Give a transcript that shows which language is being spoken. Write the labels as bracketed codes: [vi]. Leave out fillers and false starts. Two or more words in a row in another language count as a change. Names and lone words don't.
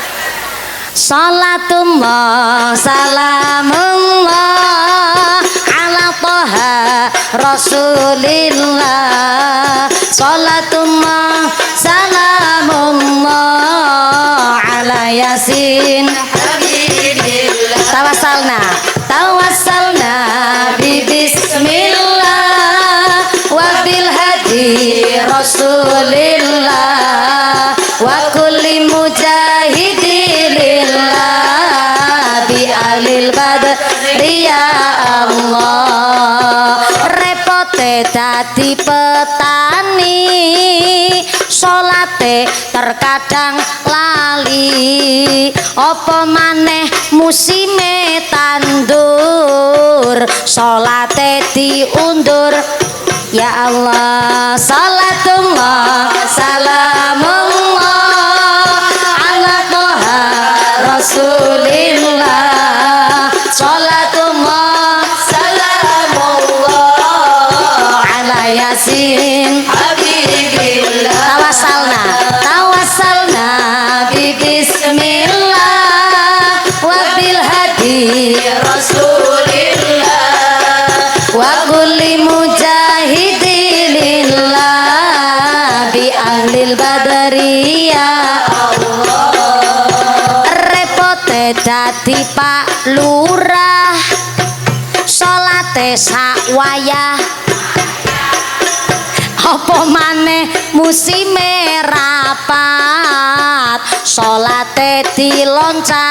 [ar] صلاة الله سلام الله على طه رسول الله. صلاة الله سلام الله على يس حبيب الله. توسلنا ب بسم الله و بالهادي رسول الله و كل مجاهد لله ب أهل البدر يا الله. [jv] Repote dadi petani, salate terkadang lali, apa maneh musime tandur, salate diundur. [ar] يا الله صلاة الله سلام الله على طه رسول الله. صلاة الله سلام الله على يس حبيب الله. توسلنا ب بسم الله و بالهادي رسول الله و كل مجاهد لله ب أهل البدر يا الله. [jv] Repote dadi Pak Lurah, salate sak wayah, apa maneh musime rapat, salate diloncat.